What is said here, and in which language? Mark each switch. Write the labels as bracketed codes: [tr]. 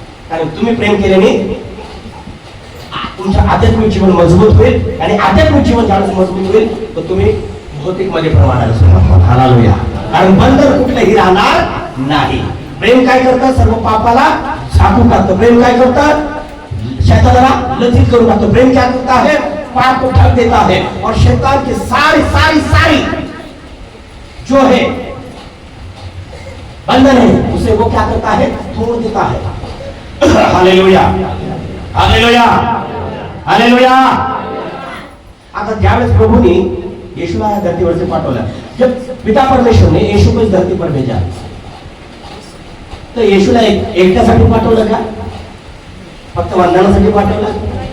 [mr] कारण तुम्ही प्रेम केल्याने तुमचं आध्यात्मिक जीवन मजबूत होईल आणि आध्यात्मिक जीवन ज्यावेळेस मजबूत होईल तर तुम्ही भौतिक मध्ये प्रमाणाला सुरुवात करा. हालेलुया. कारण बंधन कुठलंही राहणार नाही. प्रेम काय करतं, सर्व पापाला झाकून टाकतं. प्रेम काय करतं, शैतानाला लज्जित करून टाकतं. [hi] प्रेम क्या करता है, पाप को ढक देता है और शैतान की सारी सारी सारी जो है बंधन है उसे वो क्या करता है, तोड़ देता है. Hallelujah, hallelujah, hallelujah. [mr] आता ज्यावेळेस प्रभूने येशूला या धरतीवरती पाठवलं, [hi] जब पिता परमेश्वर ने येशू को इस धरती पर भेजा, [mr] तर येशूला एकट्यासाठी पाठवलं का, फक्त वंदनासाठी पाठवलं.